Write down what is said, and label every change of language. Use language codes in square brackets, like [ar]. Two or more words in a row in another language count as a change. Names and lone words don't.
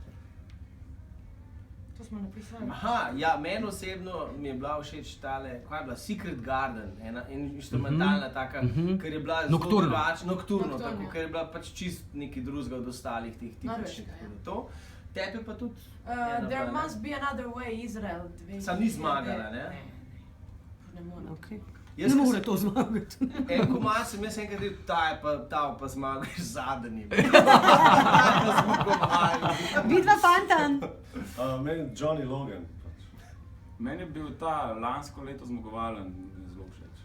[sl] To smo napisali. Ja, meni osebno mi je bila všeč tale, kaj je bila, Secret Garden, ena instrumentalna taka, ker je bila zelo Nocturno. drugačna, nocturno, Nocturno, tako, ja. ker je bila pač čist nekaj drugega od ostalih teh tipičnih. Norveška, ja. To. Tebi pa tudi There must be another way, Izrael. Sam ni zmagala, ne? Ne more. Okay. Jaz, Ne ko more sem- to zmagati. En komad sem jaz enkrat rekel, ta pa zmagaš zadnji. Vidva fantan. Meni Johnny Logan. Meni je bil ta lansko leto zmagovalen zelo všeč.